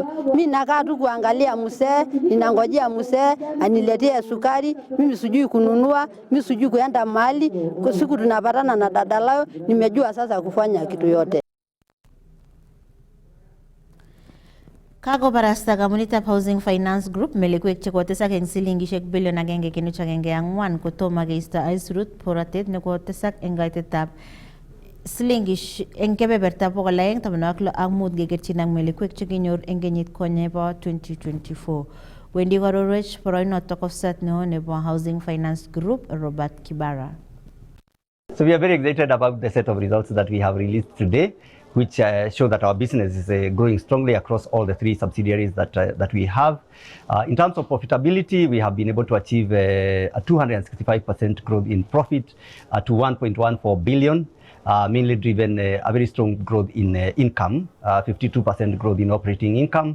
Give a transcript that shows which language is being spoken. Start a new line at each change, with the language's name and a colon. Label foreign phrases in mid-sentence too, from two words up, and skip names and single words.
Swahili: Mimi nakaa tu kuangalia mzee, ninangojea mzee aniletee sukari, mimi sijui kununua, mimi sijui kuenda mahali. Kwa siku tunapatana na dada Layo, nimejua sasa kufanya kitu yote.
Kalenjin: Kago barasta Community Housing Finance Group melikwek chekotesak eng silingishek bilion 1.4 kotoma keista aisurut poratet nekotesak eng kaitetab silingish eng kebeberta 216 kekerchin ak melikwek chekinyor eng kenyit konye bo 2024. Wendi kororwech poroinotok offset neo nebo Housing Finance Group Robert Kibara.
English: So we are very excited about the set of results that we have released today, which show that our business is growing strongly across all the three subsidiaries that we have. In terms of profitability, we have been able to achieve a 265% growth in profit to 1.14 billion, mainly driven a very strong growth in income, 52% growth in operating income.